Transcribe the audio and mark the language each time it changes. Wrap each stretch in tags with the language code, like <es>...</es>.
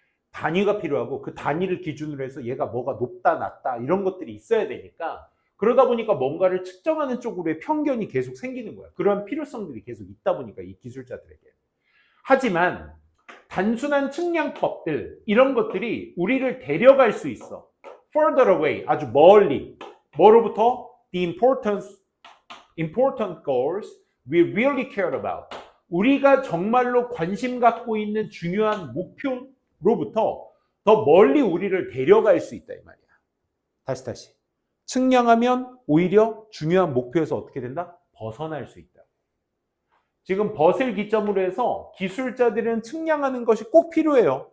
<ko>단위가 필요하고 그 단위를 기준으로 해서 얘가 뭐가 높다, 낮다 이런 것들이 있어야 되니까 그러다 보니까 뭔가를 측정하는 쪽으로의 편견이 계속 생기는 거야. 그런 필요성들이 계속 있다 보니까 이 기술자들에게. 하지만 단순한 측량법들 이런 것들이 우리를 데려갈 수 있어.</ko> <en>Further away,</en> <ko>아주 멀리. 뭐로부터?</ko> <en>The important goals we really care about.</en> <ko>우리가 정말로 관심 갖고 있는 중요한 목표로부터 더 멀리 우리를 데려갈 수 있다 이 말이야. 다시. 측량하면 오히려 중요한 목표에서 어떻게 된다? 벗어날 수 있다. 지금 벗을 기점으로 해서 기술자들은 측량하는 것이 꼭 필요해요.</ko>